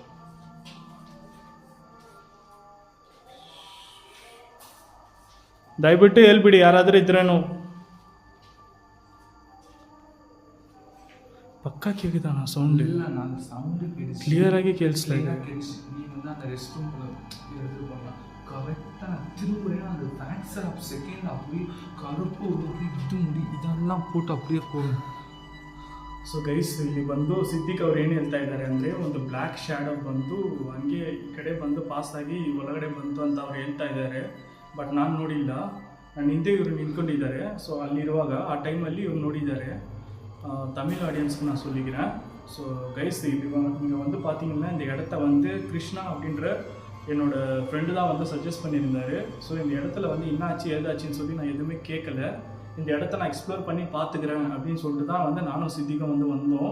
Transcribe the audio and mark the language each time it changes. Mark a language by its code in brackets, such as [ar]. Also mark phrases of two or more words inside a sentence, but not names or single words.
[kn] ದಯವಿಟ್ಟು ಹೇಳ್ಬಿಡಿ ಯಾರಾದರೂ ಇದ್ರೇನು. ಪಕ್ಕ ಕೇಳಿದಾನ ಸೌಂಡ್? ಇಲ್ಲ, ನಾನು ಸೌಂಡ್ ಕ್ಲಿಯರ್ ಆಗಿ ಕೇಳಿಸ್ತಾ ಇದೆ. [ta] நீ வந்து அந்த [en] rest room [ta] இது பண்ணலாம். கரெக்டாக திரும்ப அந்த [en] fraction of second [ta] அப்படியே கருப்பு இது முடி இதெல்லாம் போட்டு அப்படியே போகணும். [en] so guys, [kn] ಇಲ್ಲಿ ಬಂದು ಸಿದ್ದಿಕ್ ಅವ್ರು ಏನು ಹೇಳ್ತಾ ಇದ್ದಾರೆ ಅಂದರೆ, ಒಂದು [en] black shadow [kn] ಬಂದು ಹಂಗೆ ಈ ಕಡೆ ಬಂದು ಪಾಸ್ ಆಗಿ ಒಳಗಡೆ ಬಂತು ಅಂತ ಅವ್ರು ಹೇಳ್ತಾ ಇದ್ದಾರೆ. ಬಟ್ ನಾನು ನೋಡಿಲ್ಲ, ನನ್ನ ಹಿಂದೆ ಇವರು ನಿಂತ್ಕೊಂಡಿದ್ದಾರೆ. ಸೊ ಅಲ್ಲಿರುವಾಗ ಆ ಟೈಮಲ್ಲಿ ಇವ್ರು ನೋಡಿದ್ದಾರೆ. [ta] தமிழ் ஆடியன்ஸ்க்கு நான் சொல்லிக்கிறேன். [en] so guys, [ta] இங்கே வந்து பார்த்தீங்கன்னா இந்த இடத்த வந்து கிருஷ்ணா அப்படின்ற என்னோட ஃப்ரெண்டு தான் வந்து சஜஸ்ட் பண்ணியிருந்தார். ஸோ இந்த இடத்துல வந்து என்னாச்சு ஏதாச்சுன்னு சொல்லி நான் எதுவுமே கேட்கல. இந்த இடத்த நான் எக்ஸ்ப்ளோர் பண்ணி பார்த்துக்கிறேன் அப்படின்னு சொல்லிட்டு தான் வந்து நானும் சித்திக்கும் வந்து வந்தோம்.